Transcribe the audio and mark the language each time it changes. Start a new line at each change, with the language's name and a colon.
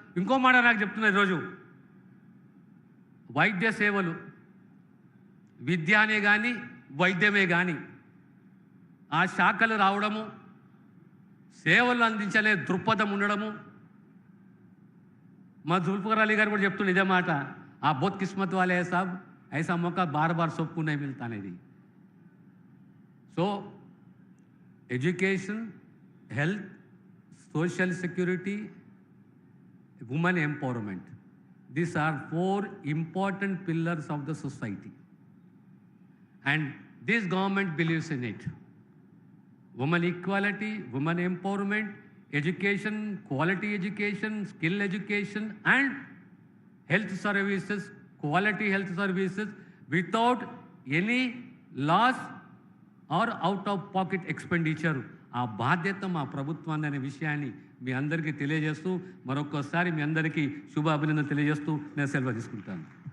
Telugu: ఇంకో మాట నాకు చెప్తున్నా, ఈరోజు వైద్య సేవలు, విద్యానే కానీ వైద్యమే కానీ ఆ శాఖలు రావడము, సేవలు అందించలే దృక్పథం ఉండడము. మా జుల్ఫికర్ అలీ గారు కూడా చెప్తుండే ఇదే మాట, ఆ
Hindi: బోత్ కిస్మత్ వాలే సాబ్ ఐసా మौका बार बार सबको नहीं मिलता
Telugu: అనేది.
English: So education, health, social security, women empowerment, these are 4 important pillars of the society and this government believes in it. Women equality, women empowerment, education, quality education, skill education and health services, quality health services without any loss or out of pocket expenditure.
Telugu: ఆ బాధ్యత మా ప్రభుత్వాన్ని అనే విషయాన్ని మీ అందరికీ తెలియజేస్తూ మరొకసారి మీ అందరికీ శుభాభినందనలు తెలియజేస్తూ నేను సెలవు తీసుకుంటాను.